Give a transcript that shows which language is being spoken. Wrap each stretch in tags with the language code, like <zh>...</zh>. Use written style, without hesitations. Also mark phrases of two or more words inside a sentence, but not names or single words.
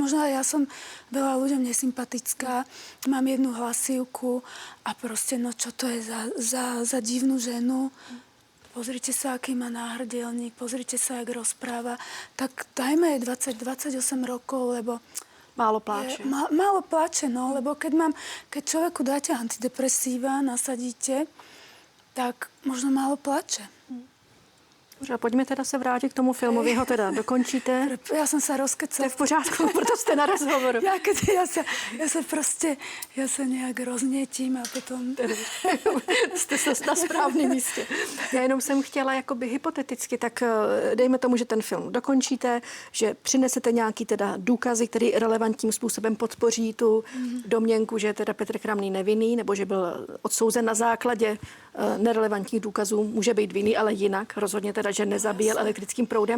<sk>Možno aj ja som veľa ľuďom nesympatická, mám jednu hlasivku a proste, no čo to je za divnú ženu. Pozrite sa, aký má náhrdelník, pozrite sa, jak rozpráva. Tak dajme jej 28 rokov, lebo málo pláče. Málo pláče, no, lebo keď človeku dáte antidepresíva, nasadíte, tak možno málo pláče.</sk> <cs>Dobře, pojďme teda se vrátit k tomu filmu. Vy ho teda dokončíte. Já jsem se rozkecala. To je v pořádku, proto jste na rozhovoru. Já se nějak roznětím a potom... Jste se na správném místě. Já jenom jsem chtěla jakoby hypoteticky, tak dejme tomu, že ten film dokončíte, že přinesete nějaký teda důkazy, který relevantním způsobem podpoří tu domněnku, že teda Petr Kramný nevinný, nebo že byl odsouzen na základě nerelevantních důkazů, může být vinný, ale jinak, rozhodně teda, že nezabíjel elektrickým proudem.</cs>